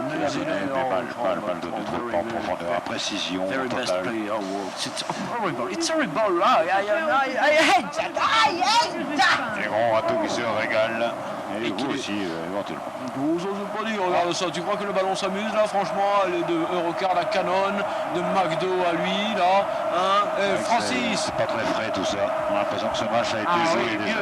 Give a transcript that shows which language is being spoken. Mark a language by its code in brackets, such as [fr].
[fr] Mal donné trop de temps en profondeur, à précision [en] Very best [fr] totale. [en] player of world. It's horrible. I hate that. [fr] Les grands râteaux qui se régalent. Et vous aussi, éventuellement. J'ose pas dire, regarde ça. Tu crois que le ballon s'amuse là, franchement? De Eurocard à Canon, de McDo à lui, là. Hein? Francis. C'est pas très frais tout ça. On a l'impression que ce match a été joué déjà.